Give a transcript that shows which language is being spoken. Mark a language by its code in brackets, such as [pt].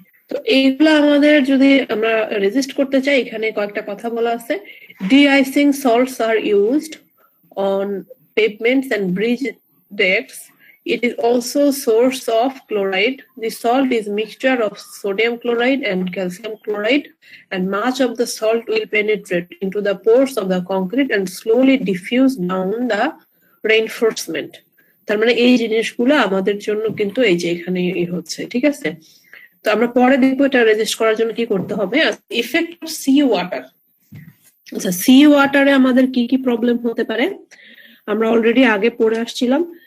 [bn] তো এইগুলো আমাদের যদি আমরা রেজিস্ট করতে চাই, এখানে কয়েকটা কথা বলা আছে। [en] Deicing salts are used on pavements and bridge decks. It is also source of chloride. The salt is mixture of sodium chloride and calcium chloride, and much of the salt will penetrate into the pores of the concrete and slowly diffuse down the reinforcement. [bn] তার মানে এই জিনিসগুলো আমাদের জন্য কিন্তু এই যে এখানে হচ্ছে, ঠিক আছে? তো আমরা পরে দেখবো এটা রেজিস্ট করার জন্য কি করতে হবে। [en] Effect of sea water. [bn] আচ্ছা, সি ওয়াটারে আমাদের কি কি প্রবলেম হতে পারে আমরা অলরেডি আগে পড়ে আসছিলাম।